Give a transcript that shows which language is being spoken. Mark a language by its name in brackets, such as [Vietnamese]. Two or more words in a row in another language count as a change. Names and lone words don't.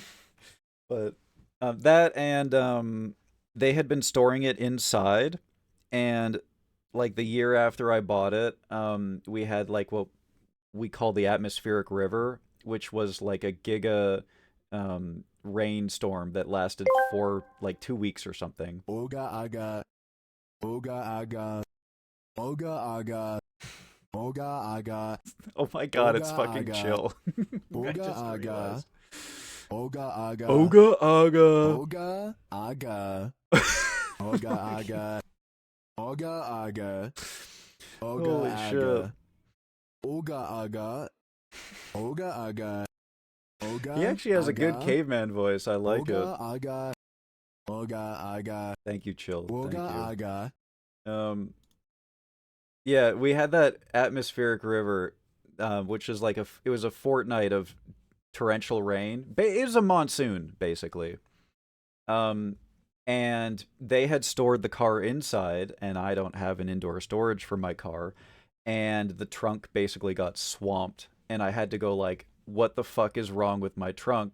[English] But that and they had been storing it inside, and like the year after I bought it, we had like what we call the atmospheric river, which was like a giga rainstorm that lasted for like 2 weeks or something. Oga aga, oga aga, oga aga, oga aga, Oh my god, it's oga fucking aga, chill. I oga just aga, realized. oga aga, Oga aga. oga aga, oga aga, oga aga, oga Holy shit. aga, oga aga, oga aga, He oga actually has a good aga, caveman voice. I like it. oga aga, oga aga, Thank you, Chill. oga Thank you. aga. Um, yeah, we had that atmospheric river, which is like it was a fortnight of torrential rain. It was a monsoon, basically. Um, and they had stored the car inside, and I don't have an indoor storage for my car, and the trunk basically got swamped, and I had to go like, what the fuck is wrong with my trunk?